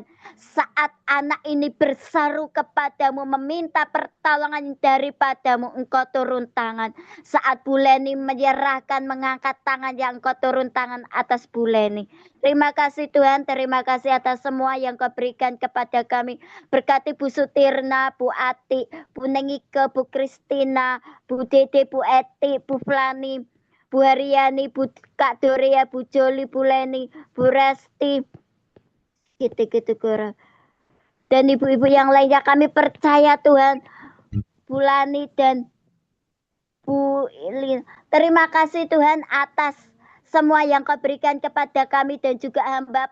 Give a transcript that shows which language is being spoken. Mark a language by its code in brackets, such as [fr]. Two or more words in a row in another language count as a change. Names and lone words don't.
[id] Saat anak ini berseru kepadamu, meminta pertolongan daripadamu, Engkau turun tangan. Saat Bu Leni menyerahkan, mengangkat tangannya, Engkau turun tangan atas Bu Leni. Terima kasih Tuhan, terima kasih atas semua yang Kau berikan kepada kami. Berkati Bu Sutirna, Bu Ati, Bu Nengike, Bu Kristina, Bu Dede, Bu Eti, Bu Flani, Bu Haryani, Bu Kak Doria, Bu Joli, Bu Leni, Bu Resti, gitu-gitu kurang. Dan ibu-ibu yang lainnya, kami percaya Tuhan, Bu Lani dan Bu Ilin. Terima kasih Tuhan atas semua yang Kau berikan kepada kami dan juga hamba.